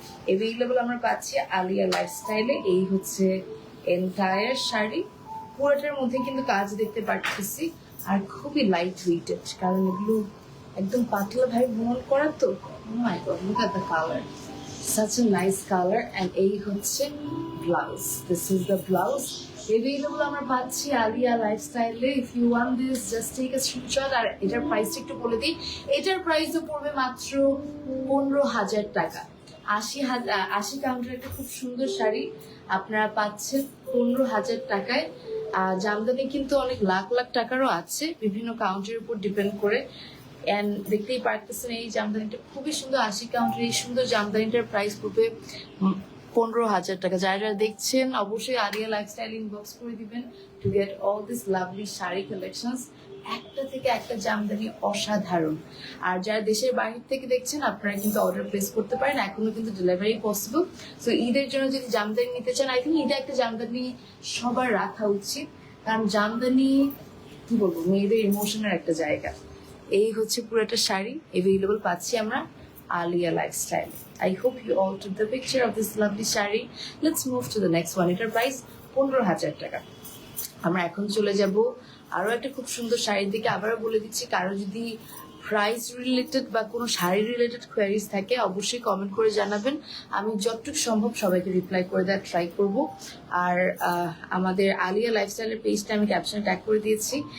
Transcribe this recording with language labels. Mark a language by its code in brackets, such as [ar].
[bn] Available আমরা পাচ্ছি আলিয়া লাইফস্টাইলে। এই হচ্ছে এন্টায়ার শাড়ি, পুরোটার মধ্যে কিন্তু কাজ দেখতে পাচ্ছি, আর খুবই লাইট ওয়েটেড, কারণ এগুলো একদম পাতলা ভাবে বুনন করা তো। [en] My god, look at the colour, such a nice color. and [bn] এই হচ্ছে blouse, [en] this is the blouse. Available [bn] আমরা পাচ্ছি [en] আলিয়া লাইফস্টাইলে। If you want this, just take a screenshot. [bn] আর এটার প্রাইসটা একটু বলে দিই, এটার প্রাইসও পড়বে মাত্র 15,000 টাকা। 80 কাউন্টের একটা খুব সুন্দর শাড়ি আপনারা পাচ্ছেন 15,000 টাকায়। জামদানি কিন্তু অনেক লাখ লাখ টাকারও আছে, বিভিন্ন কাউন্টের উপর ডিপেন্ড করে। অ্যান্ড দেখতেই পারতেছেন এই জামদানিটা খুবই সুন্দর। 80 কাউন্টের এই সুন্দর জামদানিটার প্রাইস পড়বে 15,000 টাকা। যারা যারা দেখছেন অবশ্যই আলিয়া লাইফস্টাইল ইনবক্স করে দিবেন [en] To get all this lovely sari collections. [bn] একটা থেকে একটা জামদানি অসাধারণ। আর যারা দেশের বাইরে থেকে দেখছেন, আপনারা কিন্তু অর্ডার প্লেস করতে পারেন, এখনো কিন্তু ডেলিভারি পসিবল। সো ঈদের জন্য যদি জামদানি নিতে চান, [en] I think [bn] ঈদে একটা জামদানি সবার রাখা উচিত, কারণ জামদানি কি বলবো, মেয়েদের ইমোশনের একটা জায়গা। এই হচ্ছে পুরোটা শাড়ি, অ্যাভেলেবল পাচ্ছি আমরা Alia lifestyle. [en] I hope you all took the picture of this lovely sari. Let's move to the next one. [bn] এটার প্রাইস 15,000 টাকা। আমরা এখন চলে যাব আরো একটা খুব সুন্দর শাড়ির দিকে। আবারও বলে দিচ্ছি, কারো যদি প্রাইস রিলেটেড বা কোনো শাড়ি রিলেটেড কোয়ারিজ থাকে, অবশ্যই কমেন্ট করে জানাবেন। আমি যতটুকু সম্ভব সবাইকে রিপ্লাই করে দেওয়ার ট্রাই করব। আর আমাদের আলিয়া লাইফস্টাইলের পেজটা আমি ক্যাপশনে ট্যাগ করে দিয়েছি।